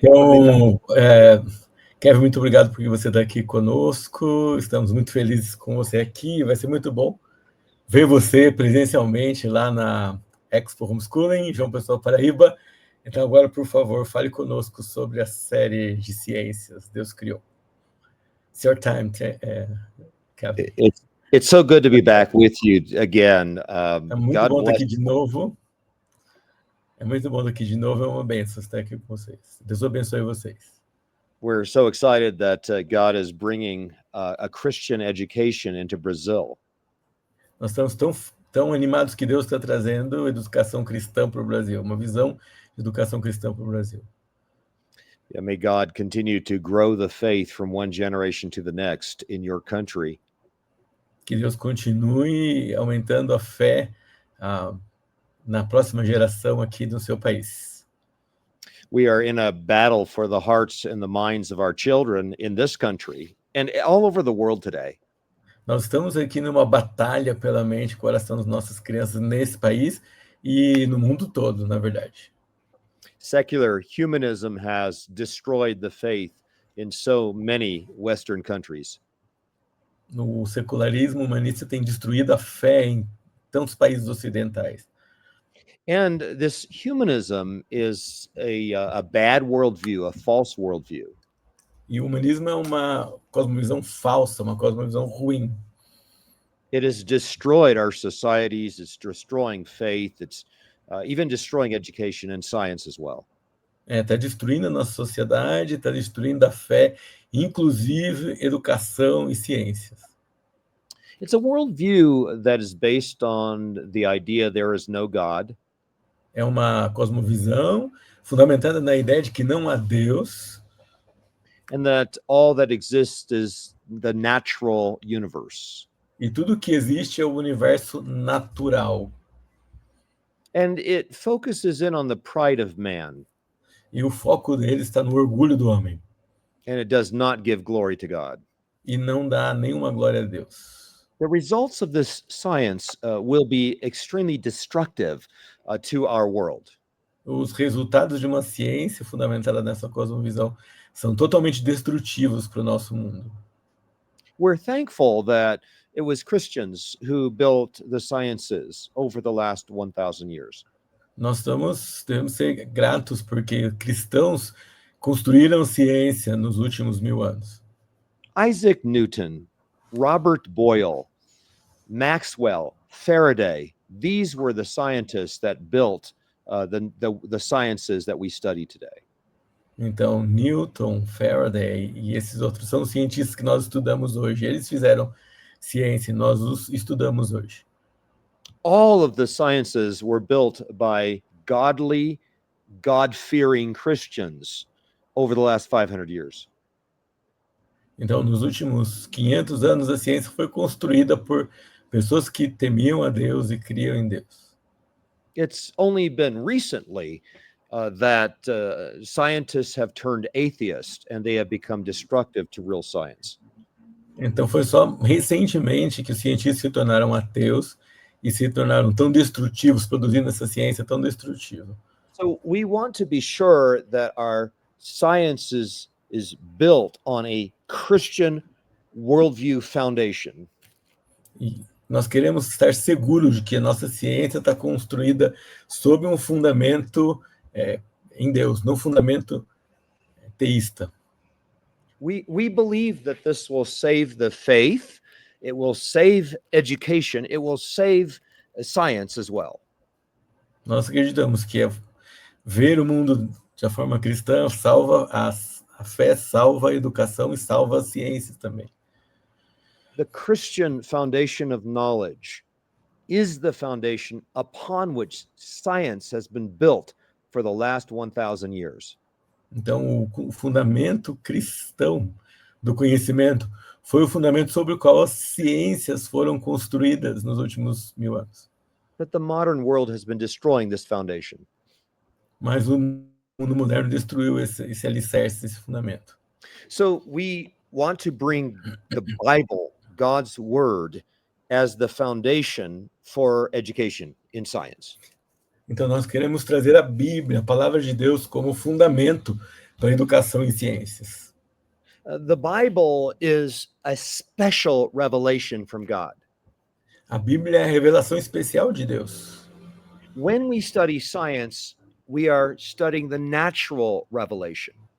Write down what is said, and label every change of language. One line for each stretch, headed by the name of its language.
Portuguese: Então, Kevin, muito obrigado por você estar aqui conosco. Estamos muito felizes com você aqui. Vai ser muito bom ver você presencialmente lá na Expo Homeschooling, João Pessoa, Paraíba. Então, agora, por favor, fale conosco sobre a série de ciências Deus Criou.
English: It's your time, Kevin. It's so good to be back with you again.
Portuguese: É muito bom estar aqui de novo. É muito bom estar aqui de novo. É uma bênção estar aqui com vocês. Deus abençoe vocês.
English: We're so excited that God is bringing a Christian education into Brazil.
Portuguese: Nós estamos tão animados que Deus está trazendo educação cristã para o Brasil, uma visão de educação cristã para o Brasil.
English: Yeah, may God continue to grow the faith from one generation to the next in your country.
Portuguese: Que Deus continue aumentando a fé na próxima geração aqui no seu país.
English: We are in a battle for the hearts and the minds of our children in this country and all over the world today.
Portuguese: Nós estamos aqui numa batalha pela mente e coração das nossas crianças nesse país e no mundo todo, na verdade.
English: Secular humanism has destroyed the faith in so many Western countries.
Portuguese: O secularismo humanista tem destruído a fé em tantos países ocidentais.
English: And this humanism is a bad worldview, a false worldview.
Portuguese: E o humanismo é uma cosmovisão falsa, uma cosmovisão ruim.
English: It has destroyed our societies, it's destroying faith, it's even destroying education and science as well.
Portuguese: Está destruindo a nossa sociedade, está destruindo a fé, inclusive educação e ciências.
English: It's a worldview that is based on the idea there is no God.
Portuguese: É uma cosmovisão fundamentada na ideia de que não há Deus.
English: And that all that exists is the natural universe.
Portuguese: E tudo que existe é o universo natural.
English: And it focuses in on the pride of man.
Portuguese: E o foco dele está no orgulho do homem.
English: And it does not give glory to God.
Portuguese: E não dá nenhuma glória a Deus.
English: The results of this science will be extremely destructive to our world.
Portuguese: Os resultados de uma ciência fundamentada nessa cosmovisão são totalmente destrutivos para o nosso mundo.
English: We're thankful that it was Christians who built the sciences over the last 1,000 years.
Portuguese: Nós devemos ser gratos porque cristãos construíram ciência nos últimos 1000 anos.
English: Isaac Newton Robert Boyle, Maxwell, Faraday, these were the scientists that built the sciences that we study today.
Portuguese: Então, Newton, Faraday e esses outros são os cientistas que nós estudamos hoje. Eles fizeram ciência e nós os estudamos hoje.
English: All of the sciences were built by godly, God-fearing Christians over the last 500 years.
Portuguese: Então, nos últimos 500 anos, a ciência foi construída por pessoas que temiam a Deus e criam em Deus.
English: It's only been recently that scientists have turned atheist and they have become destructive to real science.
Portuguese: Então, foi só recentemente que os cientistas se tornaram ateus e se tornaram tão destrutivos, produzindo essa ciência tão destrutiva.
English: So we want to be sure that our science is built on a Christian worldview foundation.
Portuguese: E nós queremos estar seguros de que a nossa ciência está construída sob um fundamento em Deus, não fundamento teísta.
English: We believe that this will save the faith, it will save education, it will save science as well.
Portuguese: Nós acreditamos que ver o mundo de forma cristã salva a fé, salva a educação e salva as ciências também.
English: The Christian foundation of knowledge is the foundation upon which science has been built for the last 1,000 years.
Portuguese: Então, o fundamento cristão do conhecimento foi o fundamento sobre o qual as ciências foram construídas nos últimos 1000 anos.
English: But the modern world has been destroying this foundation.
Portuguese: Mas o mundo moderno destruiu esse alicerce, esse fundamento.
English: So we want to bring the Bible, God's word, as the foundation for education in science.
Portuguese: Então, nós queremos trazer a Bíblia, a palavra de Deus, como fundamento para a educação em ciências.
English: The Bible is a special revelation from God.
Portuguese: A Bíblia é a revelação especial de Deus.
English: When we study science, we are studying the natural revelation.